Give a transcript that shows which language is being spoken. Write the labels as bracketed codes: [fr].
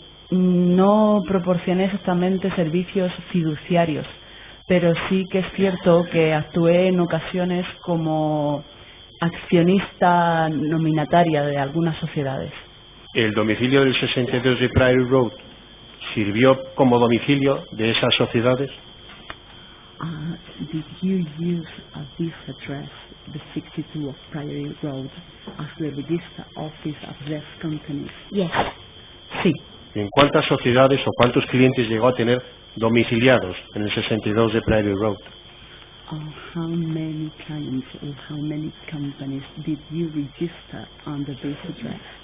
[es] No proporcioné exactamente servicios fiduciarios, pero sí que es cierto que actué en ocasiones como accionista nominataria de algunas sociedades. ¿El domicilio del 62 de Priory Road sirvió como domicilio de esas sociedades? [en] Did you use this address, the 62 of Priory Road, as the register office of these companies? Yes. [es] Sí. ¿En cuántas sociedades o cuántos clientes llegó a tener domiciliados en el 62 de Priory Road? [en] How many clients or how many companies did you register under this address?